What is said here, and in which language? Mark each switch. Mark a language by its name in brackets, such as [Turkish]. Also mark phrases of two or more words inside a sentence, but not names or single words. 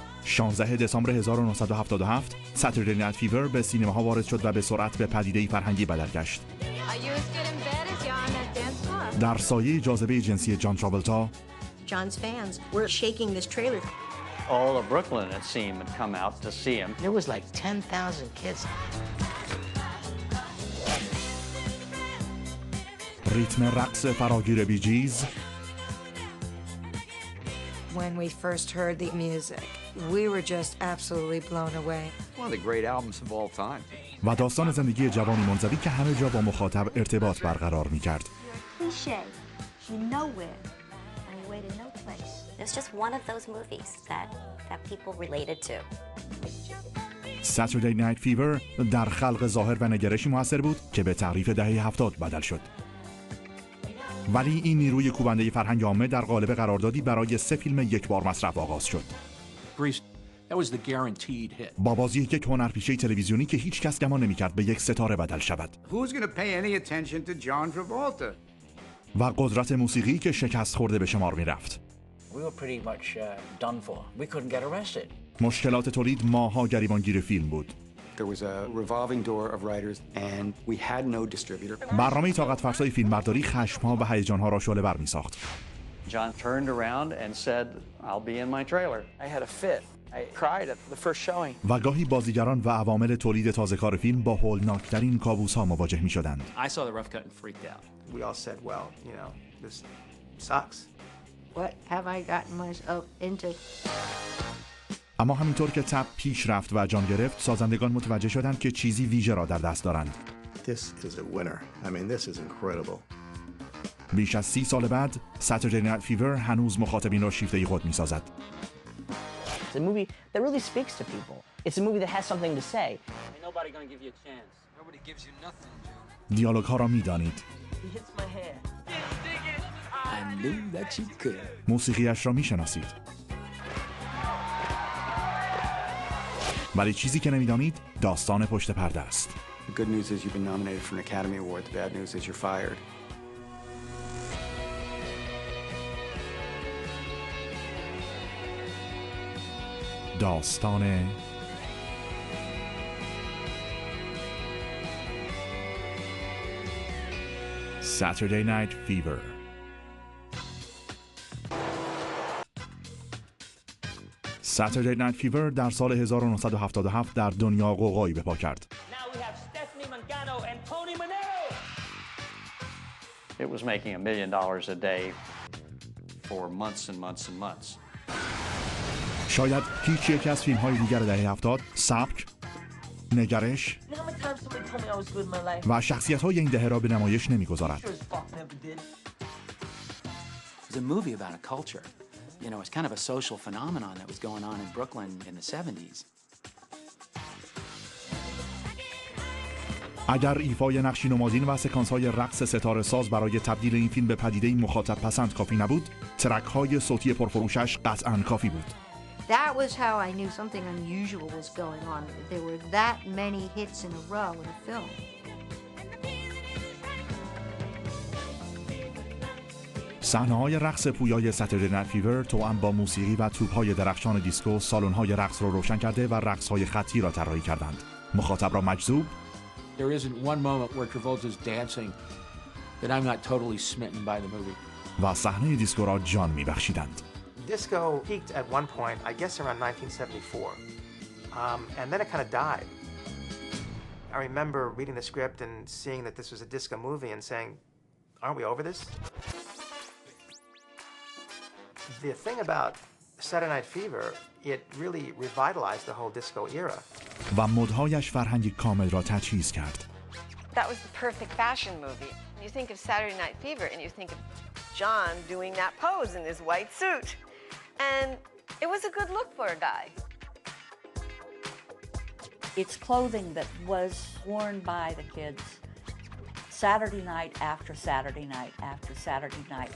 [Persian] 16 دسامبر 1977 ساتردی نایت فیور به سینماها وارد شد و به سرعت به پدیده‌ای فرهنگی بدل گشت. در سایه جاذبه جنسی جان تراولتا، [English] John's fans were shaking this trailer. All of Brooklyn, it seemed, had come out to see him. There was like 10,000 kids. [Persian] ریتم رقص فراگیر بی جیز، [English] When we first heard the music, we were just absolutely blown away. One of the great albums of all time. [Persian] و داستان زندگی جوانی منزوی که همه جا با مخاطب ارتباط برقرار می‌کرد. [English] Cliché. You nowhere on your way to no place. It's just one of those movies that people related to. [Persian] Saturday Night Fever در خلق ظاهر و نگرشی موثر بود که به تعریف دهه 70 بدل شد. ولی این نیروی کوبنده فرهنگ عامه در قالب قراردادی برای 3 فیلم یک بار مصرف آغاز شد. [English] That was the guaranteed hit. [Persian] با بازی یک هنرپیشه تلویزیونی که هیچ کس گمان نمی‌کرد به یک ستاره بدل شود. [English] Who's going to pay any attention to John Travolta? [Persian] و قدرت موسیقی که شکست خورده به شمار می‌رفت. [English] We were pretty much done for. We couldn't get arrested. [Persian] مشکلات تولید ماها گریبانگیر فیلم بود. [English] There was a revolving door of writers and we had no distributor. [Persian] برنامه طاقت فرسای فیلمبرداری خشم‌ها و هیجان‌ها را شعله‌ور می‌ساخت. [English] John turned around and said, "I'll be in my trailer." I had a fit. I cried at the first showing. [Persian] و گاهی بازیگران و عوامل تولید تازه‌کار فیلم با هولناک‌ترین کابوس‌ها مواجه می‌شدند. [English] I saw the rough cut and freaked out. We all said, well, you know, this sucks. What have I gotten myself into? [Persian] اما همینطور که تب پیش رفت و جان گرفت، سازندگان متوجه شدند که چیزی ویژه را در دست دارند. [English] This is a winner. I mean, this is incredible. [Persian] بیش از 30 سال بعد، Saturday Night Fever هنوز مخاطبین را شیفته خود می‌سازد. [English] It's a movie that really speaks to people. It's a movie that has something to say. Ain't nobody gonna give you a chance. Nobody gives you nothing, [Persian] دیالوگ‌ها را می‌دانید. [English] He hits my hair. I knew that you could. [Persian] موسیقیش را می‌شناسید. ولی چیزی که نمی‌دانید، داستان پشت پرده است. [English] The good news is you've been nominated for an Academy Award. The bad news is you're fired. [Persian] داستان Saturday Night Fever. Saturday Night Fever در سال 1977 در دنیا غوغایی به پا کرد. [English] It was making $1 million a day for months and months and months. [Persian] شاید هیچ یک از فیلم‌های دیگر دهه 70 سبک، نگرش و شخصیت‌های این دهه را به نمایش نمی‌گذارد. [English] It's a movie about a culture. You know, it's kind of a social phenomenon that was going on in Brooklyn in the 70s. [Persian] اگر ایفای نقشی نمادین و سکانس‌های رقص ستاره ساز برای تبدیل این فیلم به پدیده‌ای مخاطب پسند کافی نبود، ترک‌های صوتی پرفروشش قطعاً کافی بود. [English] That was how I knew something unusual was going on. There were that many hits in a row in a film. [Persian] صحنه‌های رقص پویای Saturday Night Fever توأم با موسیقی و توپ‌های درخشان دیسکو سالن‌های رقص را روشن کرده و رقص‌های خطی را طراحی کردند. مخاطب را مجذوب. [English] There isn't one moment where Travolta's dancing that I'm not totally smitten by the movie. [Persian] و صحنه دیسکو را جان می‌بخشیدند. [English] Disco peaked at one point, I guess around 1974, and then it kind of died. I remember reading the script and seeing that this was a disco movie and saying, aren't we over this? The thing about Saturday Night Fever, it really revitalized the whole disco era. [Persian] و مدهایش فرهنگی کامل را تجهیز کرد. [English] That was the perfect fashion movie. You think of Saturday Night Fever and you think of John doing that pose in his white suit. And it was a good look for a guy. It's clothing that was worn by the kids Saturday night after Saturday night after Saturday night.